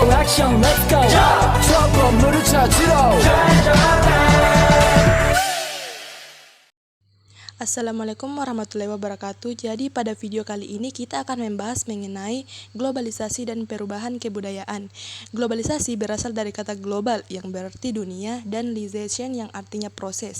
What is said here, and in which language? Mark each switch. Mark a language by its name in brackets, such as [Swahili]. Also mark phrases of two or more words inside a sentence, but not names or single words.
[English] action, let's go. [Korean] 추억 건물을 찾으러. [Arabic] السلام عليكم ورحمة الله وبركاته. [Indonesian] Jadi pada video kali ini kita akan membahas mengenai globalisasi dan perubahan kebudayaan. Globalisasi berasal dari kata global yang berarti dunia dan lisation yang artinya proses.